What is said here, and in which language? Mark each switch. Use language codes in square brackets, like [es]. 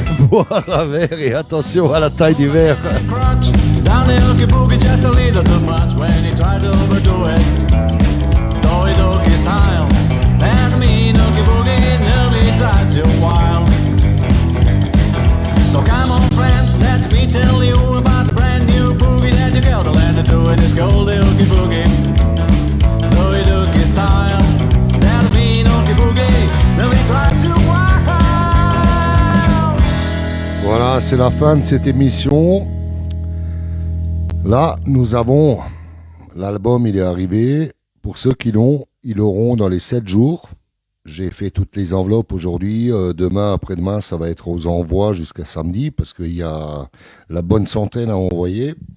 [fr] Boire un verre et attention à la taille du verre. Crutch. [en] Down the oogie boogie just a little too much when he tried to overdo it. Doogie doogie style. That mean oogie boogie nearly drives you wild. So come on, friend, let me tell you about the brand new boogie that you gotta learn to do in this golden oogie boogie. Doogie doogie style. That mean oogie boogie nearly drives you wild. [fr] Voilà, c'est la fin de cette émission. Là, nous avons l'album, il est arrivé. Pour ceux qui l'ont, ils l'auront dans les 7 jours. J'ai fait toutes les enveloppes aujourd'hui. Demain, après-demain, ça va être aux envois jusqu'à samedi parce qu'il y a la bonne centaine à envoyer.